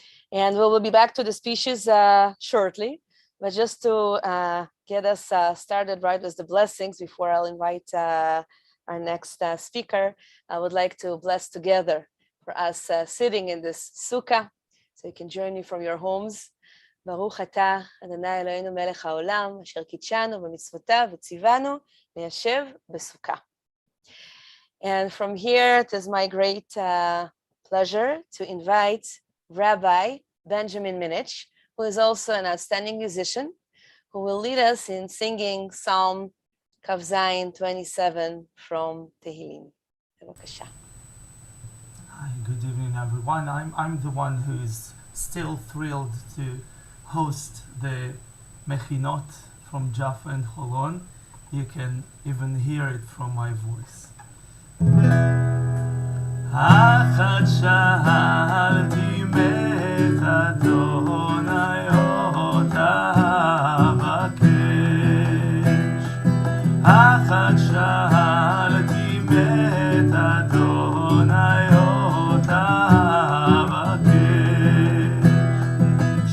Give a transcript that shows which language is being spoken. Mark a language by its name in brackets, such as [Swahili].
[English] And we will be back to the species shortly, but just to get us started right with the blessings before I'll invite our next speaker, I would like to bless together for us sitting in this sukkah, so you can join me from your homes. [Hebrew] ברוך אתה, אדוני אלוהינו מלך העולם, אשר קידשנו במצוותיו וציוונו ליישב בסוכה. [English] And from here, it is my great pleasure to invite Rabbi Benjamin Minich, who is also an outstanding musician, who will lead us in singing Psalm Kav Zayin 27 from Tehillim. Bevakasha. Hi, good evening, everyone. I'm the one who's still thrilled to host the Mechinot from Jaffa and Holon. You can even hear it from my voice. [Hebrew] אחת שאלתי מת אדוני אותה אבקש. אחת שאלתי מת אדוני אותה אבקש.